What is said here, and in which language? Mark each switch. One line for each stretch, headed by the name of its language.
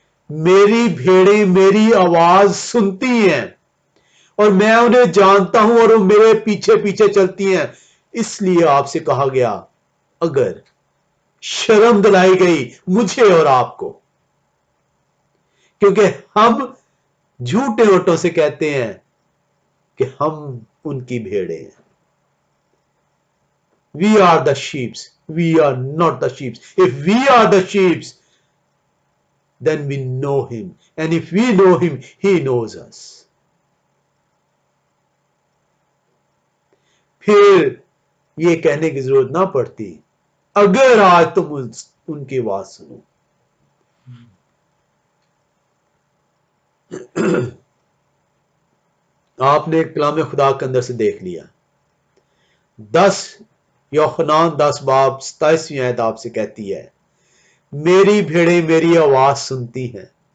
Urdu: میری بھیڑیں میری آواز سنتی ہیں اور میں انہیں جانتا ہوں اور وہ میرے پیچھے پیچھے چلتی ہیں. اس لیے آپ سے کہا گیا اگر. شرم دلائی گئی مجھے اور آپ کو کیونکہ ہم جھوٹے اونٹوں سے کہتے ہیں کہ ہم ان کی بھیڑیں ہیں.
English: We are the sheep. We are not the sheep. If we are the sheep, then we know him, and if we know him, he knows us.
Urdu: پھر یہ کہنے کی ضرورت نہ پڑتی اگر آج تم ان کی آواز سنو. آپ نے کلام خدا کے اندر سے دیکھ لیا. 10 یوحنا 10 باب 27 آیت آپ سے کہتی ہے میری بھیڑیں میری آواز سنتی ہیں.